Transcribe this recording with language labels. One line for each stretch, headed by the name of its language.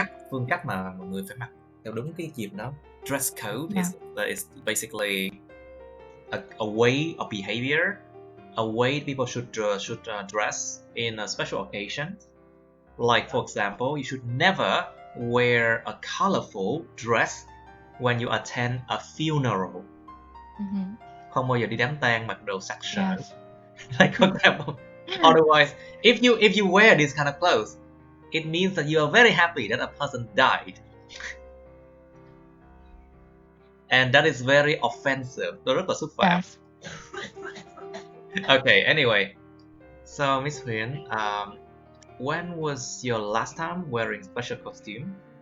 Vietnamese: Phương cách mà mọi người phải mặc theo đúng cái dịp đó.
English: Dress code is basically a way of behavior, a way people should dress in a special occasion. Like, for example, you should never wear a colorful dress when you attend a funeral.
Vietnamese: Không bao giờ đi đám tang mặc đồ sặc sỡ.
English: Like, for example, otherwise, if you wear these kind of clothes, it means that you are very happy that a person died. And that is very offensive.
Vietnamese: Nó rất là xúc phạm.
English: Okay, anyway. So, Miss Huyên, when was your last time wearing special costume?